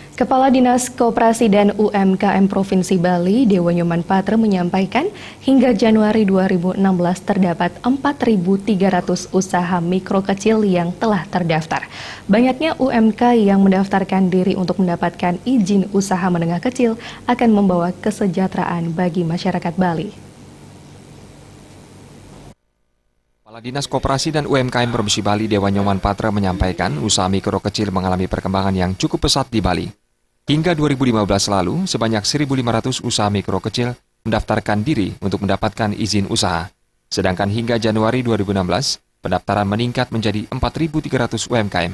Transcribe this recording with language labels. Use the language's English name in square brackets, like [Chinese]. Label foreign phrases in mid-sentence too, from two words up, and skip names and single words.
[Indonesian] Kepala Dinas Koperasi dan UMKM Provinsi Bali, Dewa Nyoman Patra menyampaikan, hingga Januari 2016 terdapat 4.300 usaha mikro kecil yang telah terdaftar. Banyaknya UMK yang mendaftarkan diri untuk mendapatkan izin usaha menengah kecil akan membawa kesejahteraan bagi masyarakat Bali. Kepala Dinas Koperasi dan UMKM Provinsi Bali, Dewa Nyoman Patra menyampaikan usaha mikro kecil mengalami perkembangan yang cukup pesat di Bali. Hingga 2015 lalu, sebanyak 1.500 usaha mikro kecil mendaftarkan diri untuk mendapatkan izin usaha. Sedangkan hingga Januari 2016, pendaftaran meningkat menjadi 4.300 UMKM.